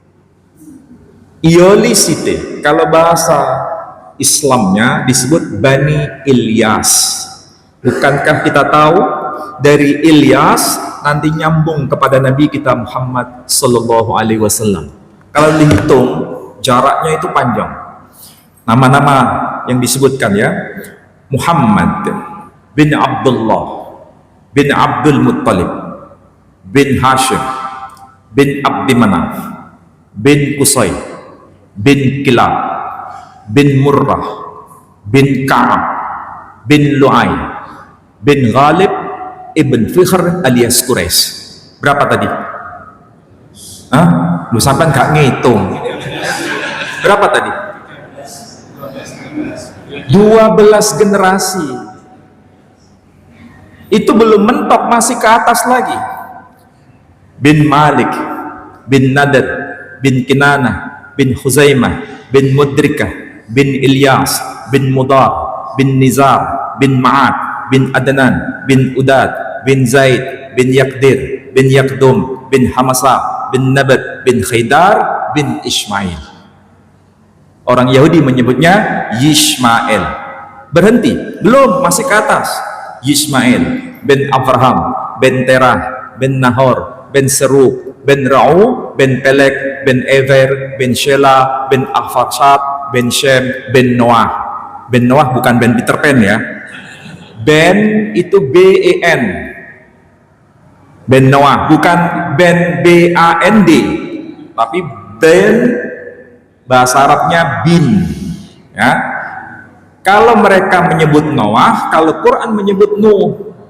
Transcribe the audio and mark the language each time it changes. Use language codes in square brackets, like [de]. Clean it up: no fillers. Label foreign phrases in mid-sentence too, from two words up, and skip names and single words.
[id] Iolisite, kalau bahasa Islamnya disebut Bani Ilyas. Bukankah kita tahu dari Ilyas nanti nyambung kepada Nabi kita Muhammad Sallallahu Alaihi Wasallam? Kalau dihitung jaraknya itu panjang. Nama-nama yang disebutkan ya, Muhammad bin Abdullah bin Abdul Muttalib bin Hashim bin Abdi Manaf bin Qusay bin Kilab bin Murrah bin Ka'ab bin Lu'ay bin Ghalib ibn Fikhr alias Quraisy. Berapa tadi? Hah? Lu sampai nggak ngitung? Berapa tadi? 12 generasi. Itu belum mentok, masih ke atas lagi. Bin Malik, bin Nadad, bin Kinanah, bin Khuzaimah, bin Mudrikah, bin Ilyas, bin Mudar, bin Nizar, bin Ma'ad, bin Adnan, bin Udad, bin Zaid, bin Yaqdir, bin Yaqdum, bin Hamasa, bin Nabat, bin Khaydar, bin Ismail. Orang Yahudi menyebutnya Yishmael. Berhenti, belum, masih ke atas. Yishmael bin Abraham, bin Terah, bin Nahor, bin Seruk, bin Ra'u, bin Pelek, bin Ever, bin Shela, bin Arfaksad, bin Shem, bin Noah. Bin Noah bukan Ben [en] Peter Pan [id] ya. Ben itu B-E-N. Ben Noah, bukan Ben B-A-N-D, tapi Ben bahasa Arabnya bin. Ya. Kalau mereka menyebut Noah, kalau Quran menyebut Nuh.